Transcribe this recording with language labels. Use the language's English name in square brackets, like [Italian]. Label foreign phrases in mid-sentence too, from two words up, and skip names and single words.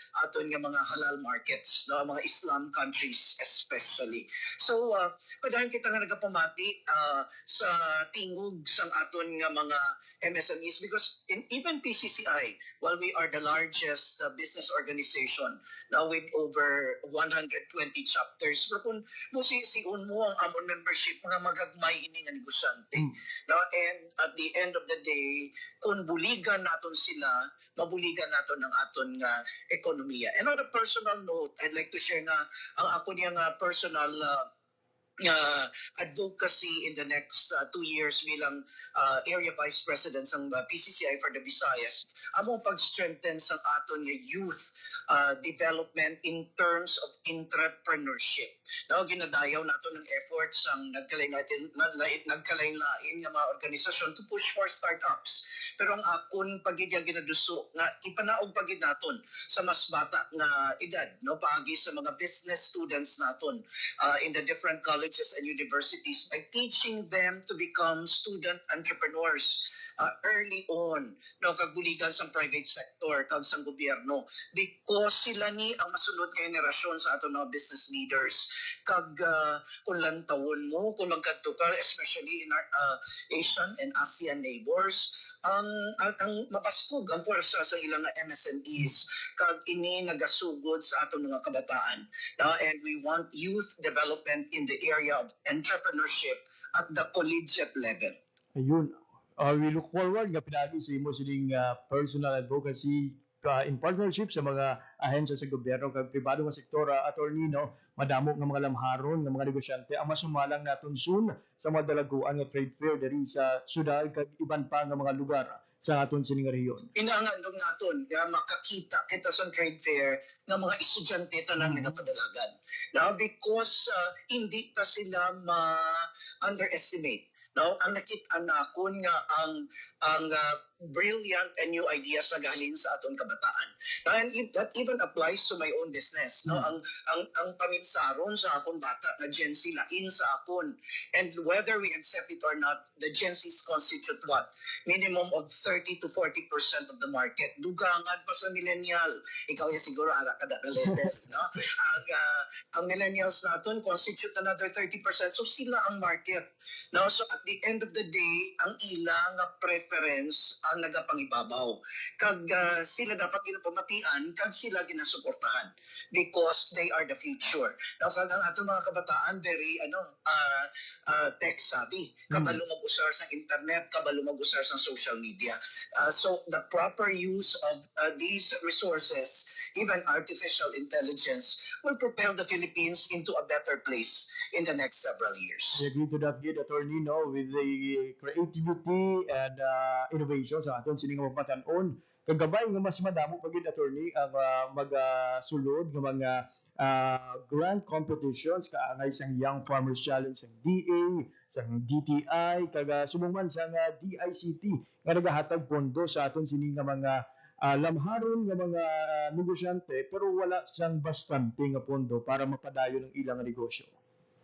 [Hiligaynon] nga mga [English] halal markets [Hiligaynon] no mga [English] Islam countries especially [Hiligaynon] so padayon kita nga nagapamati sa tingog sang aton nga mga MSMEs [English] because even PCCI while we are the largest business organization now with over 120 chapters [Hiligaynon] pero kung musiun mo ang amon membership mga magagmay ini nga negosyante no [English] and at the end of the day [Hiligaynon] kung buligan naton sila mabuligan naton ang aton nga ekonomiya. [English] And on a personal note I'd like to share [Hiligaynon] nga ang ako niya nga [English] personal advocacy in the next 2 years bilang area vice president ng PCCI for the Visayas [Hiligaynon] among pag-strengthen sa aton nga [English] youth development in terms of entrepreneurship. Now, [Hiligaynon] ginadayaw nato ng efforts ang nagkalain-lain nga mga organisasyon [English] to push for startups. [Hiligaynon] Pero ang akon pagidya ginaduso nga ipanaog pagid naton sa mas bata nga edad no paagi sa mga [English] business students [Hiligaynon] naton [English] in the different colleges and universities by teaching them to become student entrepreneurs early on [Hiligaynon] no kagbuligan sa [English] private sector kag [Hiligaynon] sa gobyerno because sila ni ang masunod nga henerasyon sa aton mga [English] business leaders [Hiligaynon] kag kung lantawon mo kung magkadto ka [English] especially in our Asian and ASEAN neighbors [Hiligaynon] ang mapaskog ang puwersa sa ilang MSMEs kag ini nagasugod sa aton mga kabataan [English] and we want youth development in the area of entrepreneurship at the collegiate level. [Hiligaynon] Ayun. [English] We look forward [Hiligaynon] nga pinagi sa imo siling [English] personal advocacy in partnership [Hiligaynon] sa mga ahensya sa gobyerno kag pribado nga sektor attorney no madamo nga mga lamharon nga mga negosyante ang masumalang naton soon sa mga dalaguan nga [English] trade fair [Hiligaynon] diri sa syudad kag iban pa nga mga lugar sa aton sining rehiyon. Inaangandong naton nga makakita kita sa [English] trade fair [Hiligaynon] nga mga estudyante tanan nagapadalagan. [English] Now because [Hiligaynon] hindi ta sila ma-underestimate. No, ang nakita nakon nga ang [English] brilliant and new ideas [Hiligaynon] sa galing sa aton kabataan. [English] And that even applies to my own business. [Hiligaynon] No, ang paminsaron sa akon bata nga Gen Z lain sa akon. [English] And whether we accept it or not, the Gen Zs constitute what? Minimum of 30 to 40% of the market. [Hiligaynon] Dugangan pa sa millennial. Ikaw ya siguro ara kada na level, no? [English] Ang millennials naton constitute another 30%. [Hiligaynon] So sila ang market. No, [English] so at the end of the day, [Hiligaynon] ang ilang preference ang nagapangibabaw. Kag sila dapat ginapamatian, kag sila ginasuportahan [English] because they are the future. Now, [Hiligaynon] kag ang ato mga kabataan [English] very tech savvy. [Hiligaynon] Kabalo mag-usar sa internet, kabalo mag-usar sa [English] social media. So the proper use of these resources, even artificial intelligence, will propel the Philippines into a better place in the next several years. I agree to that, attorney, no, with the creativity and innovation [Hiligaynon] sa aton sining mapatanon. Kagabay nga mas madamo pagid attorney ang magsulod nga mga [English] grant competitions [Hiligaynon] kaangay sang Young Farmers Challenge sang DA, sang DTI, kaga sumungman sang DICT nga nagahatag pondo sa aton sining nga mga lamharon nga mga negosyante pero wala siyang bastante nga pondo para mapadayon ang ilang negosyo.